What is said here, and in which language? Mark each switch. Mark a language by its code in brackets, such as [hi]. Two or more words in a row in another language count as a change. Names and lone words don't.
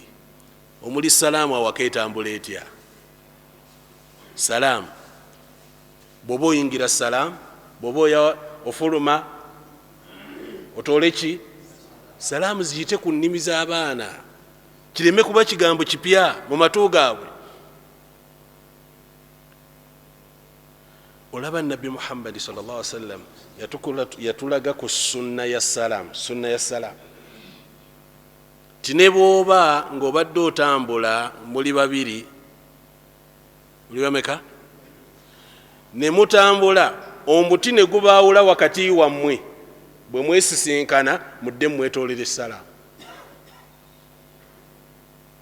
[lg] Omuli salaamu awaka etambula etya? Salaamu bw'oba oyingira salaamu, bw'oba ofuluma otoole ki? Salaamu ziyite ku nnimi z'abaana, kireme kuba kigambo kipya mu matu gaabwe. Olaba Nabbi Muhammadi [ar] صلى الله عليه وسلم [lg] yatulaga ku sunna ya salaamu. Sunna ya salaamu tine bw'oba ng'obadde otambula muli babiri, muli bameka? Ne mutambula omuti ne gubaawula wakati wammwe, bwe mwesisinkana mudde mwetoolera essalaamu.